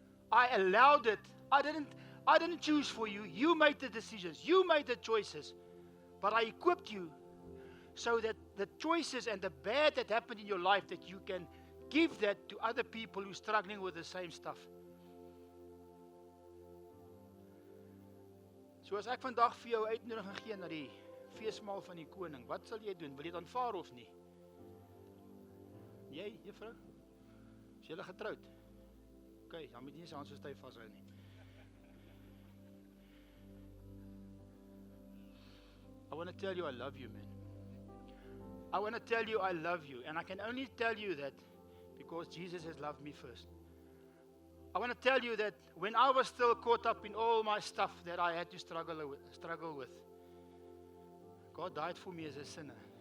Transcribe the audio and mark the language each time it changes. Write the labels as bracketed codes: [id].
[en] I allowed it. I didn't choose for you. You made the decisions. You made the choices. But I equipped you so that the choices and the bad that happened in your life, that you can give that to other people who are struggling with the same stuff. [af] So as ek vandag vir jou uitnodiging gee na die feesmaal van die koning, wat sal jy doen? Wil jy dit aanvaar of nie? Jy, juffrou? Is julle getroud? OK, dan moet jy nie se hand so styf vashou nie. [en] I want to tell you I love you, man. I want to tell you I love you, and I can only tell you that because Jesus has loved me first. I want to tell you that when I was still caught up in all my stuff that I had to struggle with, God died for me as a sinner.